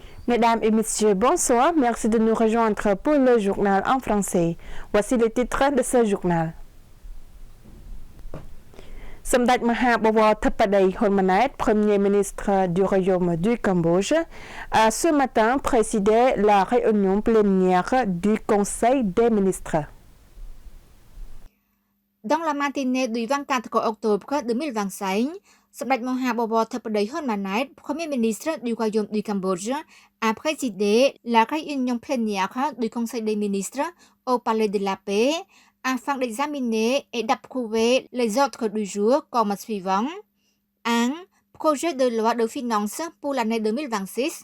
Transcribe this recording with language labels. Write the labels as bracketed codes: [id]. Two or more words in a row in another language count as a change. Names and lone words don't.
[fr] Mesdames et messieurs, bonsoir. Merci de nous rejoindre pour le journal en français. Voici les titres de ce journal. សម្ដេចមហាបវរធិបតីហ៊ុនម៉ាណែត Premier ministre du Royaume du Cambodge, a ce matin présidé la réunion plénière du Conseil des ministres. Dans la matinée du 24 octobre 2025, សម្ដេចមហាបវរធិបតីហ៊ុនម៉ាណែត Premier ministre du Royaume du Cambodge, a présidé la réunion plénière du Conseil des ministres au Palais de la Paix afin d'examiner et d'approuver les ordres du jour comme suivant. 1. Projet de loi de finances pour l'année 2026.